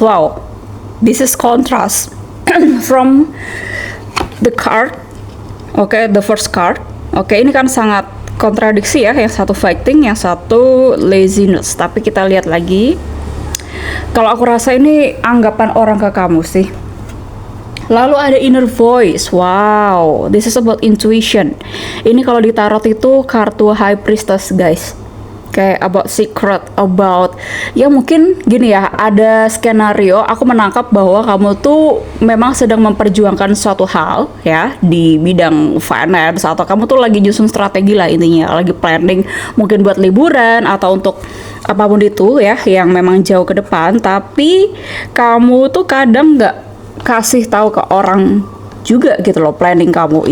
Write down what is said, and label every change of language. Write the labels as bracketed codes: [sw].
[en] Wow, this is contrast from the card. The first card. [id] Ini kan sangat kontradiksi ya. Yang satu fighting, yang satu laziness. Tapi kita lihat lagi. Kalau aku rasa ini anggapan orang ke kamu sih. Lalu ada inner voice. [en] Wow, this is about intuition. [id] Ini kalau di tarot itu kartu high priestess guys. [en] About secret, about [id] ya mungkin gini ya, ada skenario aku menangkap bahwa kamu tuh memang sedang memperjuangkan suatu hal ya di bidang finance, atau kamu tuh lagi nyusun strategi lah intinya, lagi planning mungkin buat liburan atau untuk apapun itu ya yang memang jauh ke depan, tapi kamu tuh kadang nggak kasih tahu ke orang juga gitu loh planning kamu.